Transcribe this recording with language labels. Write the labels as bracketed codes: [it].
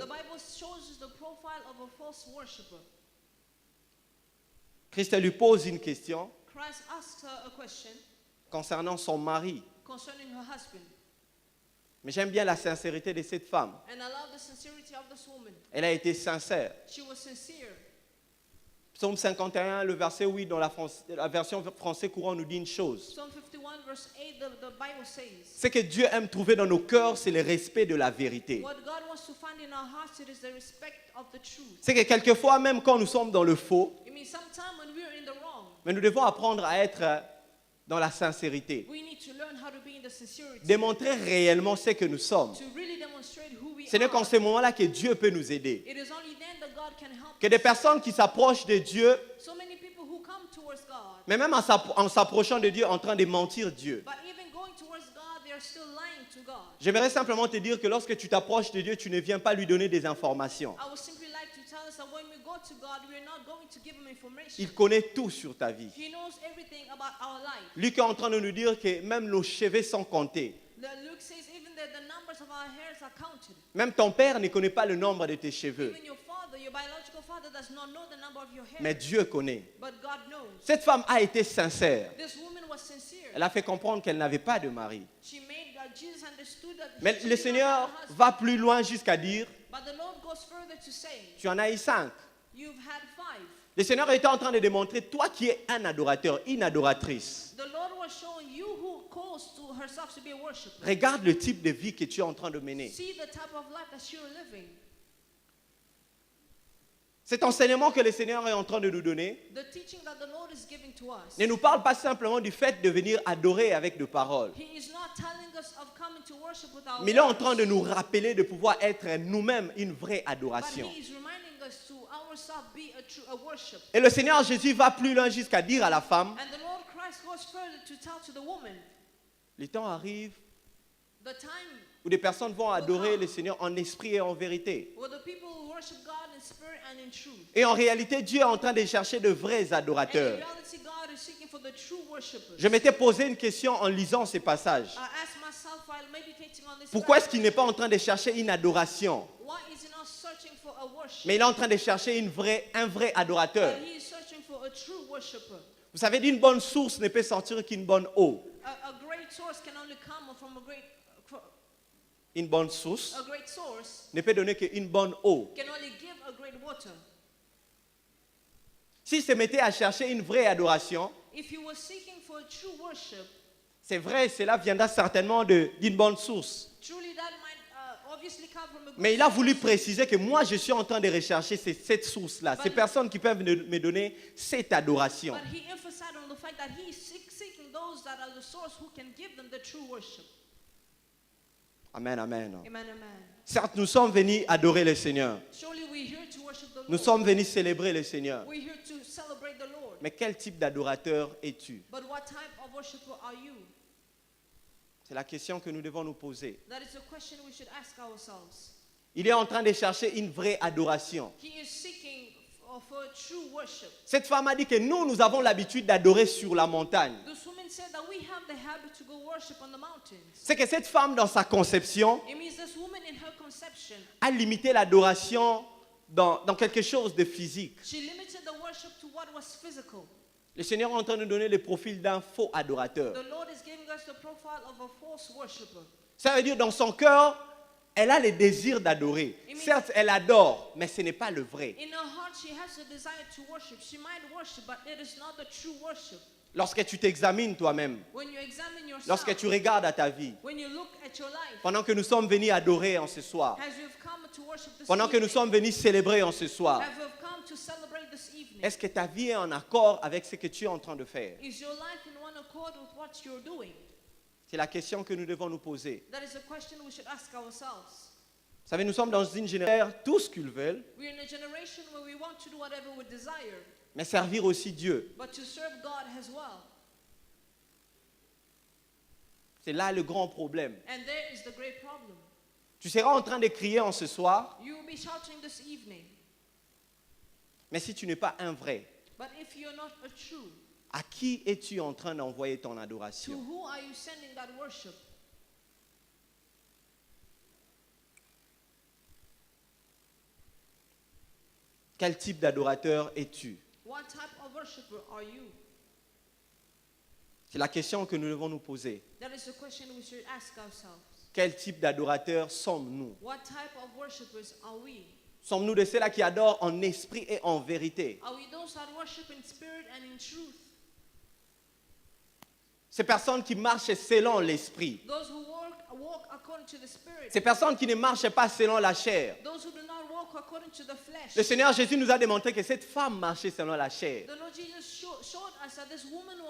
[en] the Bible shows us the profile of a false worshipper. [fr] Christ lui pose une question [en] Christ asks her a question [fr] concernant son mari. [en] concerning her husband. [fr] Mais j'aime bien la sincérité de cette femme. [en] And I love the sincerity of this woman. [fr] Elle a été sincère. [en] She was sincere. [fr] Psaume 51, le verset 8 dans la version française courant nous dit une chose. [en] Psalm 51 verse 8, the Bible says, [fr] Ce que Dieu aime trouver dans nos cœurs, c'est le respect de la vérité. [en] what God wants to find in our hearts, it is the respect of the truth. [fr] C'est que quelquefois, même quand nous sommes dans le faux, [en] It means sometime when we're in the wrong, [fr] mais nous devons apprendre à être dans la sincérité. [en] we need to learn how to be in the sincerity, [fr] Démontrer réellement ce que nous sommes. [en] to really demonstrate who we [fr] Ce n'est qu'en [en] are. [fr] ce moment-là que Dieu peut nous aider. [en] It is only then that God can help [fr] Que [en] us. [fr] des personnes qui s'approchent de Dieu, [en] So many people who come towards God, [fr] mais même en s'approchant de Dieu, en train de mentir Dieu. [en] but even going towards God, they are still lying to God. [fr] J'aimerais simplement te dire que lorsque tu t'approches de Dieu, tu ne viens pas lui donner des informations. [en] I would simply like to tell us that when we go to God, we're not going to give him information. [fr] Il connaît tout sur ta vie. [en] He knows everything about our life. [fr] Lui qui est en train de nous dire que même nos cheveux sont comptés. [en] Luke says even that the numbers of our hairs are counted. [fr] Même ton père ne connaît pas le nombre de tes cheveux. [en] Even your father, your biological father, does not know the number of your hair. [fr] Mais Dieu connaît. [en] But God knows. [fr] Cette femme a été sincère. [en] This woman was sincere. [fr] Elle a fait comprendre qu'elle n'avait pas de mari. [en] She made Jesus understood that [fr] Mais [en] she [fr] le [en] did not [fr] Seigneur [en] have a husband. [fr] va plus loin jusqu'à dire, [en] But the Lord goes further to say, [fr] tu en as eu 5. [en] you've had 5. [fr] Le Seigneur était en train de démontrer, toi qui es un adorateur, une adoratrice, [en] The Lord was showing you who calls to herself to be a worshiper. [fr] regarde le type de vie que tu es en train de mener. [en] See the type of life that you're living. [fr] Cet enseignement que le Seigneur est en train de nous donner [en] The teaching that the Lord is giving to us. [fr] ne nous parle pas simplement du fait de venir adorer avec de paroles, [en] He is not telling us of coming to worship with our [fr] mais il est en train [en] words, [fr] de nous rappeler de pouvoir être nous-mêmes une vraie [en] but [fr] adoration. [en] He is reminding us to ourselves be a worship. [fr] Et le Seigneur Jésus va plus loin jusqu'à dire à la femme, [en] And the Lord Christ goes further to tell to the woman, [fr] le temps arrive [en] the time [fr] où des personnes vont adorer le Seigneur en esprit et en vérité. [en] where the people will worship God in spirit and in truth. [fr] Et en réalité, Dieu est en train de chercher de vrais [en] And in [fr] adorateurs. [en] reality, God is seeking for the true worshipers. [fr] Je m'étais posé une question en lisant ces passages. [en] I asked myself while meditating on this. [fr] Pourquoi est-ce [en] passage, [fr] qu'il n'est pas en train de chercher une adoration, [en] why is he not searching for a worship? [fr] mais il est en train de chercher un vrai adorateur? [en] But he is searching for a true worshipper. [fr] Vous savez, d'une bonne source ne peut sortir qu'une bonne eau. [en] A great source can only come from [fr] Une bonne source [en] a great source [fr] ne peut donner qu'une bonne eau. [en] can only give a great water. [fr] S'il se mettait à chercher une vraie adoration, [en] If he was seeking for a true worship, [fr] c'est vrai, cela viendra certainement d'une bonne source. [en] truly that might obviously come from a great [fr] Mais il a voulu [en] source. [fr] préciser que moi, je suis en train de rechercher cette source-là, ces personnes qui peuvent me donner cette adoration. [en] But he emphasized on the fact that he is seeking those that are the source who can give them the true worship. [fr] Amen, amen. [en] Amen, amen. [fr] Certes, nous sommes venus adorer le Seigneur. [en] Surely we're here to worship the Lord. [fr] Nous sommes venus célébrer le Seigneur. [en] We're here to celebrate the Lord. [fr] Mais quel type d'adorateur es-tu? [en] But what type of worshiper are you? [fr] C'est la question que nous devons nous poser. [en] That is a question we should ask ourselves. [fr] Il est en train de chercher une vraie adoration. [en] He is seeking for a true worship. [fr] Cette femme a dit que nous avons l'habitude d'adorer sur la montagne. [en] This woman said that we have the habit to go worship on the mountains. [fr] C'est que cette femme, dans sa conception, [en] It means this woman in her conception, [fr] a limité l'adoration dans quelque chose de physique. [en] she limited the worship to what was physical. [fr] Le Seigneur est en train de nous donner le profil d'un faux adorateur. [en] The Lord is giving us the profile of a false worshiper. [fr] Ça veut dire dans son cœur, elle a le désir d'adorer. Certes, elle adore, mais ce n'est pas le vrai. [en] In her heart, she has a desire to worship. She might worship, but it is not the true worship. [fr] Lorsque tu t'examines toi-même, [en] When you examine yourself, [fr] lorsque tu regardes à ta vie, [en] when you look at your life, [fr] pendant que nous sommes venus adorer en ce soir, [en] as you've come to worship this [fr] pendant que nous [en] evening, [fr] sommes venus célébrer en ce soir, [en] as you've come to celebrate this evening, [fr] est-ce que ta vie est en accord avec ce que tu es en train de faire? [en] is your life in one accord with what you're doing? [fr] C'est la question que nous devons nous poser. [en] That is a question we should ask ourselves. [fr] Vous savez, nous sommes dans une génération, tout ce qu'ils veulent, [en] We're in a generation where we want to do whatever we desire, [fr] mais servir aussi Dieu. [en] but to serve God as well. [fr] C'est là le grand problème. [en] And there is the great problem. [fr] Tu seras en train de crier en ce soir, [en] You will be shouting this evening, [fr] mais si tu n'es pas un vrai, [en] but if you're not a true, [fr] À qui es-tu en train d'envoyer ton [en] To [fr] adoration? [en] who are you sending that worship? [fr] Quel type d'adorateur es-tu? [en] What type of worshiper are you? [fr] C'est la question que nous devons nous poser. [en] That is the question we should ask ourselves. [fr] Quel type d'adorateur sommes-nous? [en] What type of worshippers are we? [fr] Sommes-nous de ceux-là qui adorent en esprit et en vérité? [en] Are we those that worship in spirit and in truth? [fr] Ces personnes qui marchent selon l'esprit. [en] Those who walk according to the spirit. [fr] Ces personnes qui ne marchent pas selon la chair. [en] Those who do not walk according to the flesh. [fr] Le Seigneur Jésus nous a démontré que cette femme marchait selon la chair. [en] The Lord Jesus showed us that this woman was